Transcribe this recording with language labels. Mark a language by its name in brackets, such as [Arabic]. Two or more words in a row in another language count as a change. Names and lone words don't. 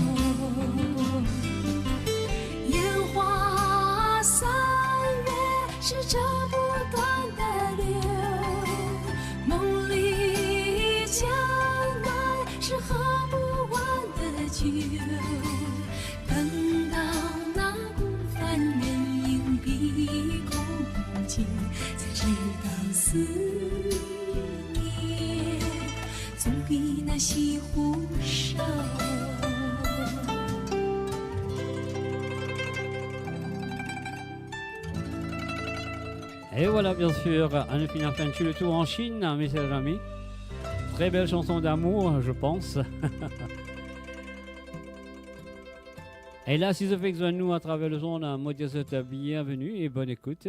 [Chinese] 烟花三月是这不断的流，梦里江南是喝不完的酒。等到那孤帆远影碧空尽，才知道思念总比那西湖瘦。 [French] Et voilà, bien sûr, Anne Finir Fanchu, le tour en Chine, mes chers amis. Très belle chanson d'amour, je pense. Et là, si vous faites besoin de nous à travers le son, moi, je vous souhaite bienvenue et bonne écoute.